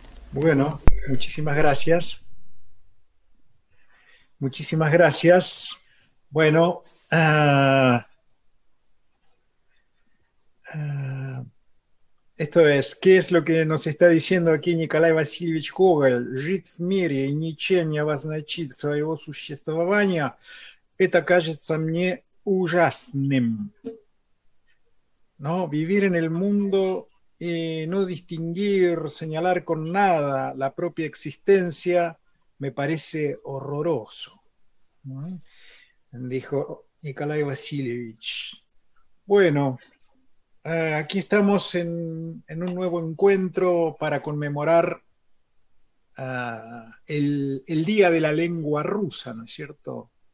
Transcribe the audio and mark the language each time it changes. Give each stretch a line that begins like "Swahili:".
Spanish: Bueno, muchísimas gracias. Muchísimas gracias. Bueno, ah, esto es, ¿qué es lo que nos está diciendo aquí Николай Васильевич Гоголь?
Russian: Жить в мире и ничем не обозначить своего существования, это кажется мне ужасным.
Spanish: ¿No? Vivir en el mundo y no distinguir, señalar con nada la propia existencia, me parece horroroso. ¿No? Dijo Nikolai Vasilievich. Bueno, aquí estamos en un nuevo encuentro para conmemorar el Día de la Lengua Rusa, ¿no es cierto?